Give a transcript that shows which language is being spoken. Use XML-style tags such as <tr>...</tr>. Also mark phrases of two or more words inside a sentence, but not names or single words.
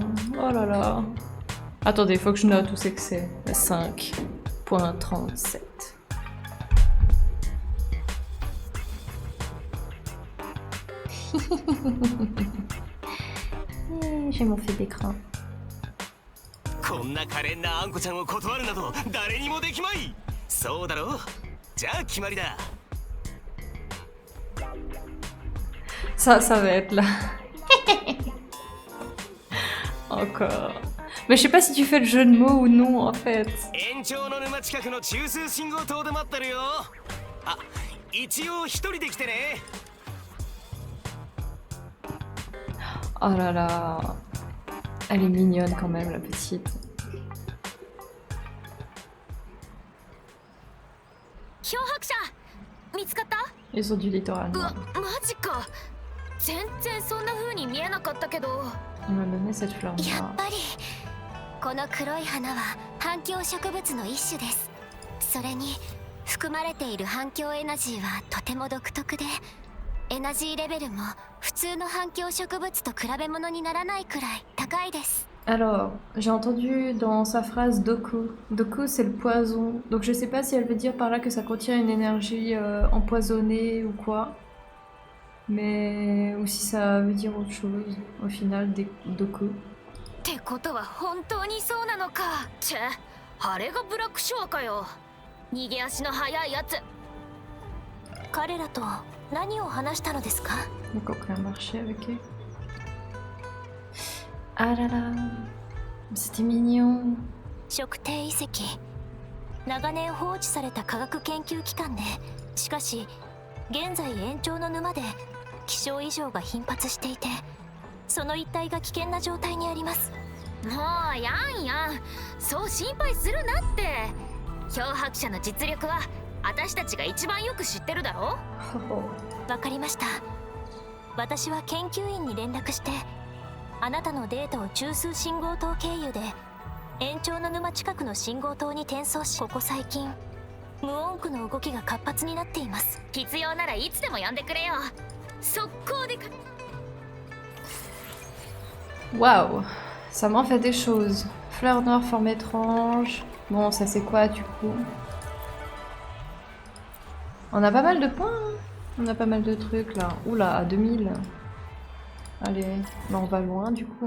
<fr>Oh là là. Attendez, faut que je note où c'est que c'est. 5.37. J'ai mon fil d'écran.</fr> <ja>こんな可憐なあんこちゃんを断るなど誰にもできまい。そうだろう。じゃあ決まりだ。</ja> <fr>Ça va être là. Encore. Mais je sais pas si tu fais le jeu de mots ou non en fait.</fr> <ja>延長の沼近くの中枢信号塔で待ってるよ。あ、一応一人で来てね。</ja> <fr>Oh là là. Elle est mignonne quand même, la petite.</fr> <ja>漂白者見つかった？</ja> <fr>Ils ont du littoral.</fr> <ja>うわ、マジか。全然そんな風に見えなかったけど。</ja> <fr>Il m'a donné cette fleur</fr> <ja>や</ja> <fr>noire.</fr> <ja>っぱりこの黒い花は反響植物の一種です。それに含まれている反響エナジーはとても独特で、エナジーレベルも普通の反響植物と比べ物にならないくらい高いです。</ja> <fr>Alors, j'ai entendu dans sa phrase Doku. Doku, c'est le poison. Donc je sais pas si elle veut dire par là que ça contient une énergie empoisonnée ou quoi. Mais... ou si ça veut dire autre chose, au final, Doku.</fr> <ja>ってことは本当にそうなのか。チェ、あれがブラックショアかよ。逃げ足の速いやつ。彼らと何を話したのですか？</ja> <fr>Donc on a marché avec eux. Ah là là, c'était mignon.</fr> <ja>食定遺跡、長年放置された科学研究機関で、しかし現在延長の沼で気象異常が頻発していて、その一帯が危険な状態にあります。もうやんやん、そう心配するなって。漂白者の実力は私たちが一番よく知ってるだろ。わかりました。私は研究員に連絡して、あなたのデータを中枢信号塔経由で延長の沼近くの信号塔に転送し、ここ最近無音区の動きが活発になっています。必要ならいつでも呼んでくれよ。速攻でか。</ja> <fr>Waouh, ça m'en fait des choses. Fleur noire, forme étrange. Bon, ça c'est quoi du coup? On a pas mal de points, hein. On a pas mal de trucs là. Oula, à 2000. Allez, bah on va loin du coup.</fr>